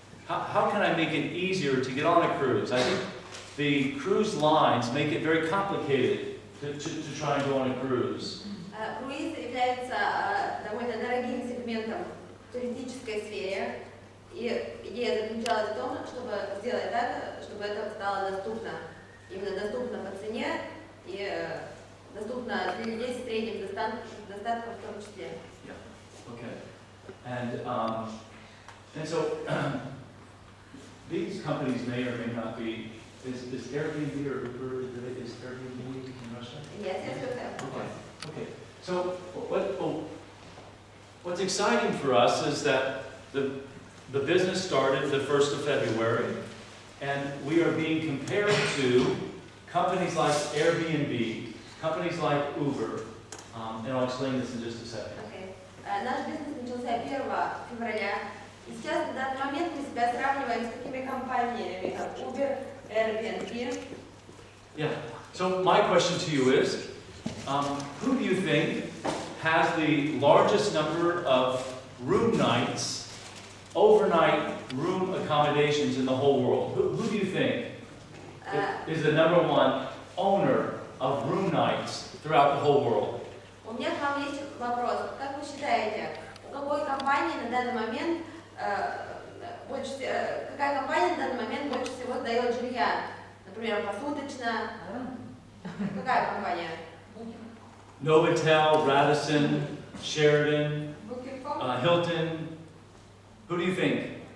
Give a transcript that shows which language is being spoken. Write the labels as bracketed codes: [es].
[en] How can I make it easier to get on a cruise? I think the cruise lines make it very complicated to try and go on a cruise. [ru] Круиз является довольно дорогим сегментом в туристической сфере. И идея заключалась в том, чтобы сделать так, чтобы это стало доступно. Именно доступно по цене и доступно для людей с средним достатком в том числе. [en] Yeah. Okay. And so these companies may or may not be. Is Airbnb or Uber? Is Airbnb in Russia? Yes, yes. Okay. So what's exciting for us is that the business started the 1st of February, and we are being compared to companies like Airbnb, companies like Uber, and I'll explain this in just a second. Okay. [ru] Наш бизнес начался 1 февраля, и сейчас на данный момент мы себя сравниваем с такими компаниями, как Uber, Airbnb. [en] Yeah. So my question to you is, who do you think has the largest number of room nights, overnight room accommodations in the whole world? Who do you think is the #1 owner of room nights throughout the whole world? [ru] У меня к вам есть вопрос. Как вы считаете, у какой компании на данный момент какая компания на данный момент больше всего сдает жилья? Например, посуточно. Какая компания? [en] Novotel, Radisson, Sheraton, Hilton. Who do you think?